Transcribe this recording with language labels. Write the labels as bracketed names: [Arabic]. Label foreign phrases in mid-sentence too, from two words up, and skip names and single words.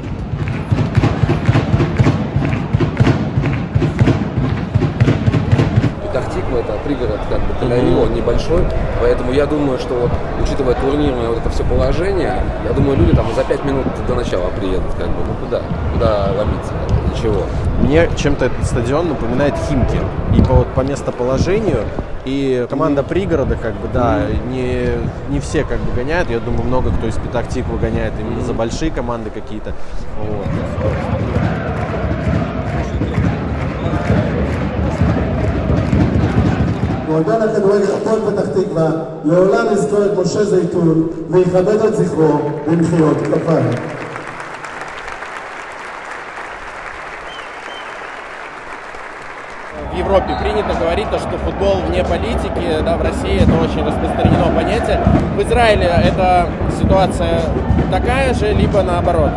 [Russian] Петах-Тиква — это пригород как бы Тель-Авива, он небольшой, поэтому я думаю, что вот, учитывая турнирное вот это все положение, я думаю, люди там за 5 минут до начала приедут, как бы, ну куда ломиться, как бы, ничего. Мне чем-то этот стадион напоминает Химки, и по местоположению, и команда пригорода, как бы, да, не все как бы гоняют, я думаю, много кто из Петах-Тиквы гоняет именно за большие команды какие-то, вот. [Hebrew] מועדון הכדורגל הפועל פתח תקווה לעולם יזכור את משה זייתון ויכבד את זכרו במחיאות כפיים. [Russian] В Европе принято говорить, что футбол вне политики, да, в России это очень распространено понятие. В Израиле эта ситуация такая же, либо наоборот?